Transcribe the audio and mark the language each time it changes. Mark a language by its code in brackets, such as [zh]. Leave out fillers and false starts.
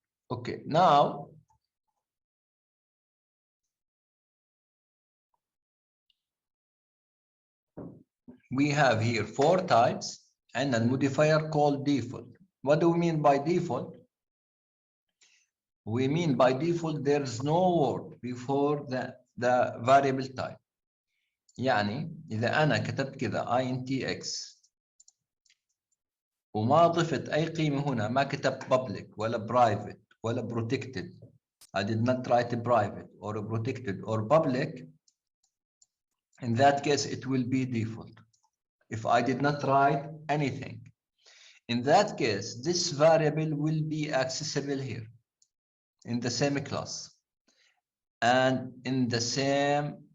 [en] Okay, now we have here 4 types and a modifier called default. What do we mean by default? We mean by default there is no word before the variable type. [ar] يعني إذا أنا كتبت كذا intx وما ضفت أي قيمة هنا، ما كتبت public ولا private ولا protected. [en] I did not write a private or a protected or public. In that case, it will be default. If I did not write anything, in that case, this variable will be accessible here in the same class and in the same